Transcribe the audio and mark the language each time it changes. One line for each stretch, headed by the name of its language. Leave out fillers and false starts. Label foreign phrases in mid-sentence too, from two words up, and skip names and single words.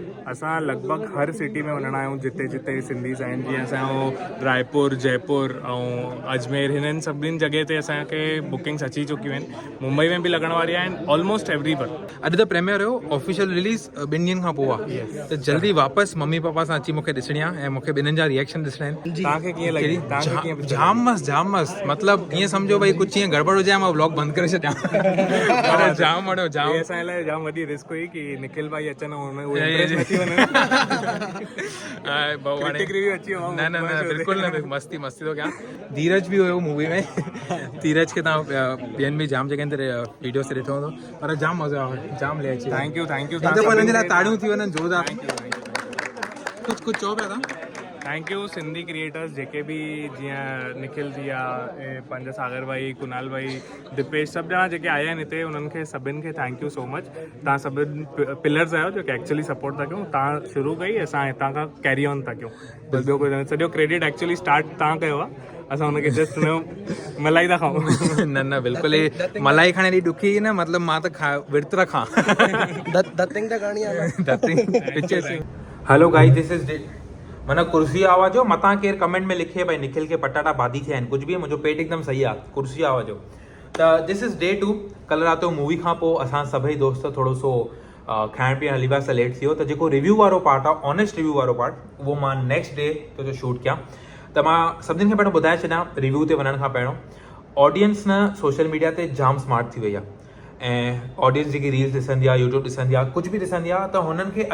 Sindhi: असां लॻभॻि हर सिटी में वञणा आहियूं जिते जिते सिंधीज़ आहिनि जीअं असांजो रायपुर जयपुर जयपुर ऐं अजमेर हिननि सभिनीनि जॻह ते असांखे बुकिंग्स अची चुकियूं आहिनि मुंबई में बि लॻण वारी आहिनि
English: almost everywhere
Sindhi: अॼु त प्रीमियर हुयो
English: official release
Sindhi: 2 ॾींहंनि खां पोइ आहे त जल्दी वापसि मम्मी पापा सां अची मूंखे ॾिसणी आहे ऐं मूंखे ॿिन्हिनि जा रिएक्शन ॾिसणा आहिनि तव्हांखे कीअं लॻी तव्हांखे कीअं जाम मस्त मतिलबु ईअं सम्झो भई कुझु ईअं गड़बड़ हुजे मां व्लॉग बंदि करे छॾियां पर जाम वणियो जाम ये असांजे लाइ जाम वॾी रिस्क हुई की निखिल भाई अचनि ऐं उहे impress न थी वञनि
English: Critic review
Sindhi: अची वियो न न न बिल्कुलु न मस्ती थो कयां धीरज बि हुयो मूवी में धीरज खे तव्हां ॿियनि बि जाम जॻहनि ते वीडियोस ते ॾिठो हूंदो पर जाम मज़ो आयो जाम ले अची
English: थैंक यू
Sindhi: हिन जे लाइ ताड़ियूं थी वञनि जोरदार कुझु चओ पिया तव्हां
English: thank you Sindhi creators
Sindhi: जेके बि जीअं निखिल थी विया पंहिंजा सागर भाई कुनाल भाई दिपेश सभु ॼणा जेके आया आहिनि हिते उन्हनि खे सभिनि खे
English: thank you so much
Sindhi: तव्हां सभिनि पिलर्स आहियो जेके एक्चुअली सपोर्ट था कयूं तव्हां शुरू कई असां हितां खां
English: carry on
Sindhi: था कयूं बस ॿियो कोई सॼो क्रेडिट
English: actually start
Sindhi: तव्हां कयो आहे असां हुनखे जस्ट हुनजो मलाई था खाऊं न बिल्कुलु मलाई खाइण एॾी ॾुखी न मतिलबु मां त विर्त रखां दत्तिंग त करणी आहे
English: hello guys this is
Sindhi: माना कुर्सी आवाज़ जो मतां केरु कमेंट में लिखे भाई निखिल के पटाटा बादी थिया आहिनि कुझु बि मुंहिंजो पेट एकदम सही आहे कुर्सी आवाज़ जो त
English: this is day 2
Sindhi: कल्ह राति जो मूवी खां पोइ असां सभई दोस्त थोरो सो खाइण पीअण हली वियासीं लेट थी वियो त जेको रिव्यू वारो पार्ट आहे
English: honest review
Sindhi: वारो पार्ट उहो मां
English: next day
Sindhi: जो शूट कयां त मां सभिनीनि खे पहिरियों ॿुधाए छॾियां रिव्यू ते वञण खां पहिरियों ऑडियंस न
English: social media
Sindhi: ते जाम स्मार्ट थी वई आहे ऐं ऑडियंस जेकी रील्स ॾिसंदी आहे यूट्यूब ॾिसंदी आहे कुझु बि ॾिसंदी आहे त हुननि खे